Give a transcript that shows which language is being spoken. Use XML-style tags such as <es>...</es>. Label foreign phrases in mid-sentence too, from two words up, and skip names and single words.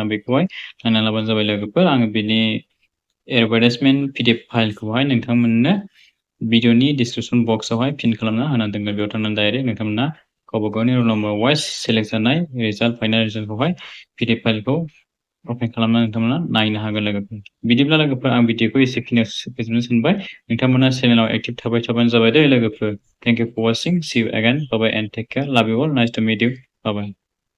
<brx>बेखौहाय नायना लाबानो जाबाय लोगोफोर आङो बेनि एडभार्टाइजमेन्ट PDF फाइलखौहाय नोंथांमोननो भिडिअनि डिसक्रिपसन बक्सआवहाय पिन खालामना होनानै दोनगोन बेयाव थांनानै डाइरेक्ट नोंथांमोना गावबा गावनि</brx> <en>roll number wise</en> <brx>सेलेक्ट जानाय</brx> <en>result final result</en> <brx>PDF फाइलखौ अपेन खालामना नोंथांमोना नायनो हागोन लोगोफोर बिदिब्ला लोगोफोर आं भिडिअखौ एसेखिनियाव फोजोबनो सानबाय नोंथांमोना चेनेलाव एक्टिभ थाबाय थाबानो जाबाय दे लोगोफोर</brx> <en>thank you for watching see you again bye bye and take care love you all nice to meet you bye bye</en>